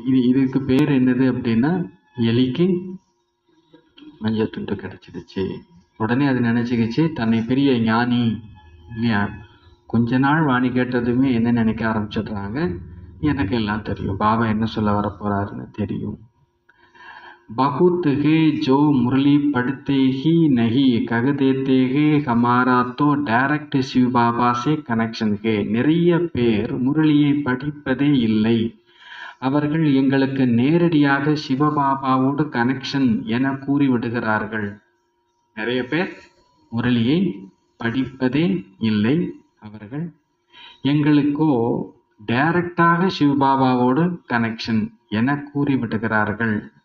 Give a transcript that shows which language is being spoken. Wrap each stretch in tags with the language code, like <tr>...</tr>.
<ta>இதுக்கு பேர் என்னது அப்படின்னா, எலிக்கு மஞ்சள் துண்டு கிடைச்சிடுச்சு. உடனே அது நினச்சிக்கிச்சு தன்னை பெரிய ஞானி இல்லையா. கொஞ்ச நாள் வாணி கேட்டதுமே என்ன நினைக்க ஆரம்பிச்சிடுறாங்க, எனக்கு எல்லாம் தெரியும், பாபா என்ன சொல்ல வர போறாருன்னு தெரியும்.</ta> <hi>बहुत है जो मुरली पढ़ते ही नहीं, कह देते हैं हमारा तो डायरेक्ट शिव बाबा से कनेक्शन है.</hi> <ta>நிறைய பேர் முரளியை படிப்பதே இல்லை, அவர்கள் எங்களுக்கு நேரடியாக சிவபாபாவோடு கனெக்ஷன் என கூறிவிடுகிறார்கள். நிறைய பேர் முரளியை படிப்பதே இல்லை, அவர்கள் எங்களுக்கோ டைரக்டாக சிவபாபாவோடு கனெக்ஷன் என கூறிவிடுகிறார்கள்.</ta>